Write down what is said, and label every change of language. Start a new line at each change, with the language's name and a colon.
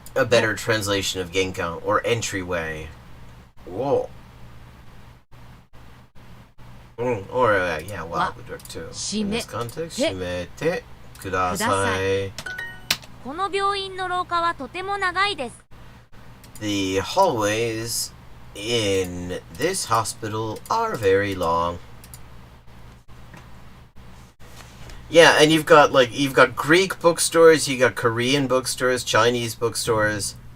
English: a better translation of 玄関 or entryway. Whoa. Or yeah, well, I would work too. In this context,
Japanese: 閉めてください。この病院の廊下はとても長いです。
English: The hallways in this hospital are very long. Yeah, and you've got Greek bookstores, you got Korean bookstores, Chinese bookstores.